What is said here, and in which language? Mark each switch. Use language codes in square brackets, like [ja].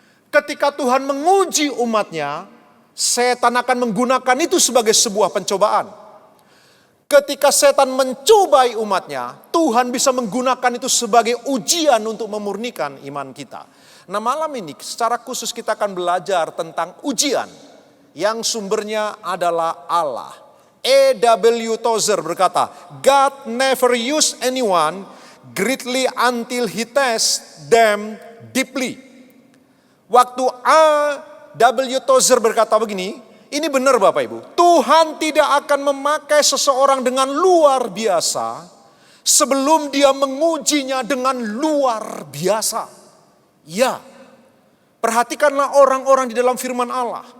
[id] Ketika Tuhan menguji umatnya, setan akan menggunakan itu sebagai sebuah pencobaan. Ketika setan mencobai umatnya, Tuhan bisa menggunakan itu sebagai ujian untuk memurnikan iman kita. Nah malam ini secara khusus kita akan belajar tentang ujian yang sumbernya adalah Allah. A.W. [en] Tozer [id] berkata, [en] God never use anyone greatly until he tests them deeply. [id] Waktu A.W. Tozer berkata begini, ini benar Bapak Ibu, Tuhan tidak akan memakai seseorang dengan luar biasa sebelum dia mengujinya dengan luar biasa. Ya, perhatikanlah orang-orang di dalam firman Allah.